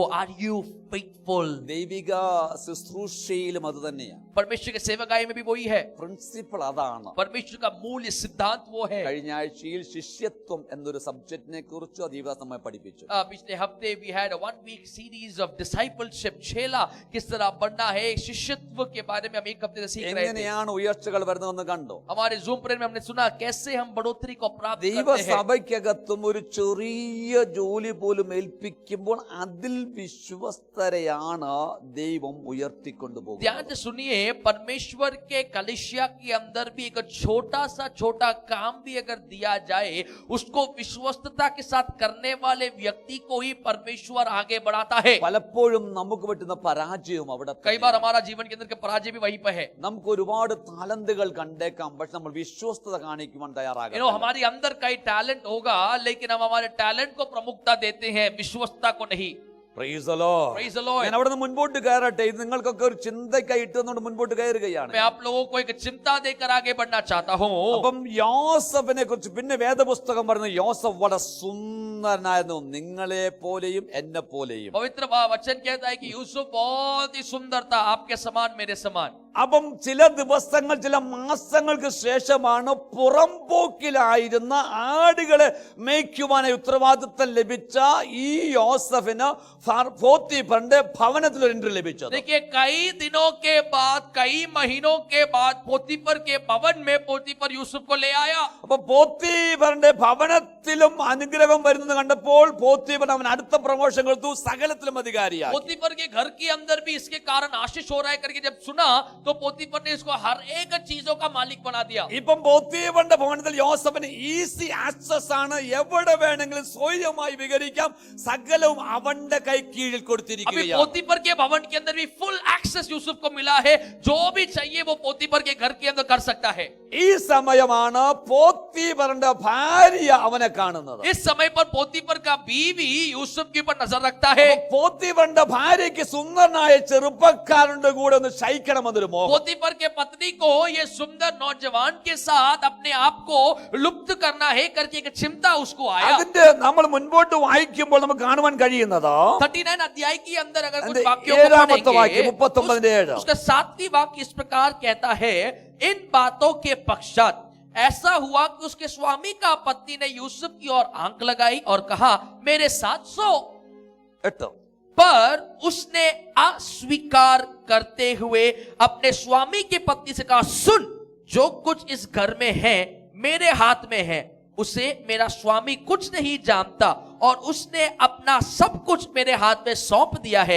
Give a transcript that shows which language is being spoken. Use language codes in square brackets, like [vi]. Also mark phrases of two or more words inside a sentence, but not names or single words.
[en] Are you faithful? [ml] ദൈവിക ശുശ്രൂഷയിലും അത് തന്നെയാണ്. [hi] परमेश्वर के सेवकाई में भी वही है. [ml] പ്രിൻസിപ്പിൾ അതാണ്. [hi] परमेश्वर का मूल्य सिद्धांत वो है. [ml] കഴിഞ്ഞ ആഴ്ചയിൽ ശിഷ്യത്വം എന്നൊരു സബ്ജക്റ്റിനെ കുറിച്ച് അധികാരം നമ്മെ പഠിപ്പിച്ചു. [hi] पिछले हफ्ते [en] we had a 1 week series of discipleship, [hi] छेला किस तरह बनना है, शिष्यत्व के बारे में हम एक हफ्ते से सीख रहे थे. [ml] എങ്ങനെയാണ് ഉയർച്ചകൾ വരുന്നതെന്ന് കണ്ടു. [hi] हमारे जूम प्रेयर में हमने सुना कैसे हम बढ़ोतरी को प्राप्त करते हैं. [ml] ദൈവസഭയ്ക്കകത്തും ഒരു ചെറിയ ജോലി പോലും ഏൽപ്പിക്കുമ്പോൾ അതിൽ വിശ്വസ്തരെയാണ് ദൈവം ഉയർത്തിക്കൊണ്ടു പോകുന്നത്. [hi] ध्यान से सुनिए, परमेश्वर के कलीसिया के अंदर भी एक छोटा सा छोटा काम भी अगर दिया जाए, उसको विश्वस्तता के साथ करने वाले व्यक्ति को ही परमेश्वर आगे बढ़ाता है. [ml] പലപ്പോഴും നമുക്ക് പറ്റുന്ന പരാജയവും അവിടെ. [hi] कई बार हमारा जीवन के अंदर के पराजय भी वहीं पर है. [ml] നമുക്ക് ഒരുപാട് താലന്തുകൾ കണ്ടേക്കാം, പക്ഷെ നമ്മൾ വിശ്വസ്തത കാണിക്കുവാൻ തയ്യാറാകാം. [hi] हमारे अंदर कई टैलेंट होगा, लेकिन हम हमारे टैलेंट को प्रमुखता देते हैं, विश्वस्तता को नहीं. [en] Praise the Lord. Praise the Lord. [ml] ഞാൻ അവിടെ നിന്ന് മുൻപോട്ട് കയറട്ടെ. ഇത് നിങ്ങൾക്കൊക്കെ ഒരു ചിന്തയ്ക്കായി ഇട്ടുകൊണ്ട് മുൻപോട്ട് കയറുകയാണ്. [hi] मैं आप लोगों को एक चिंता देकर आगे बढ़ना चाहता हूँ. [ml] അപ്പം യോസഫിനെ കുറിച്ച് പിന്നെ വേദപുസ്തകം പറയുന്നത് യോസഫ് വളരെ സുന്ദരനായിരുന്നു, നിങ്ങളെ പോലെയും എന്നെ പോലെയും. [hi] पवित्र वचन कहता है कि यूसुफ बहुत ही सुंदर था, आपके समान मेरे समान. [ml] അപ്പം ചില ദിവസങ്ങൾ ചില മാസങ്ങൾക്ക് ശേഷമാണ് പുറംപോക്കിലായിരുന്ന ആടുകളെ മേയ്ക്കുവാനായി ഉത്തരവാദിത്വം ലഭിച്ച ഈ യോസഫിന് പോത്തിഫറിന്റെ ഭവനത്തിൽ ഒരു എൻട്രി ലഭിച്ചത്. [hi] देखिए कई दिनों के बाद, कई महीनों के बाद पोतीफर के भवन में पोतीफर यूसुफ को ले आया. [ml] അപ്പൊ പോത്തിഫറിന്റെ ഭവനത്തിലും അനുഗ്രഹം വരുന്നത് കണ്ടപ്പോൾ പോത്തിഫർ അവൻ അടുത്ത പ്രമോഷൻ കൊടുത്തു, സകലത്തിലും അധികാരിയായി. [hi] पोतीफर के घर के अंदर भी इसके कारण आशीष हो रहा है करके जब सुना तो पोतीफर ने इसको हर एक चीजों का मालिक बना दिया. [ml] ഇപ്പം പോത്തിഫറിന്റെ ഭവനത്തിൽ യോസഫിന് [en] easy access [ml] ആണ്, എവിടെ വേണമെങ്കിലും സ്വയമായി വിഹരിക്കാം, സകലവും അവന്റെ കൈ കീഴിൽ [hi] अभी [ml] കൊടുത്തിരിക്കുകയാണ്. [hi] पोतीफर के भवन के अंदर भी [en] full access [hi] यूसुफ को मिला है, जो भी चाहिए वो पोतीफर के घर के अंदर कर सकता है. [ml] ഈ സമയമാണ് പോത്തിഫറിന്റെ ഭാര്യ അവനെ കാണുന്നത്. [hi] इस समय पर पोतीफर का बीवी यूसुफ के ऊपर नजर रखता है. [ml] പോത്തിഫറിന്റെ ഭാര്യയ്ക്ക് സുന്ദരനായ ചെറുപ്പക്കാരന്റെ കൂടെ ഒന്ന് ശയിക്കണമെന്നൊരു മോഹം. [hi] पोतीफर के पत्नी को ये सुंदर नौजवान के साथ अपने आप को लुप्त करना है करके एक चिंता उसको आया. [ml] അതിന്റെ നമ്മൾ മുൻപോട്ട് വായിക്കുമ്പോൾ നമുക്ക് കാണുവാൻ കഴിയുന്നത് [hi] 39 अध्याय के अंदर अगर कुछ [ml] അതിന്റെ [hi] वाक्यों को [ml] 7ാമത്തെ വാക്യം [hi] पढ़ेंगे, 39:7 उसका 7वीं वाक्य इस प्रकार कहता है, इन बातों के पश्चात ऐसा हुआ कि उसके स्वामी का पत्नी ने यूसुफ की ओर आंख लगाई और कहा, मेरे साथ सो. 8 पर उसने अस्वीकार करते हुए अपने स्वामी की पत्नी से कहा, सुन, जो कुछ इस घर में है मेरे हाथ में है, उसे मेरा स्वामी कुछ नहीं जानता और उसने अपना सब कुछ मेरे हाथ में सौंप दिया है.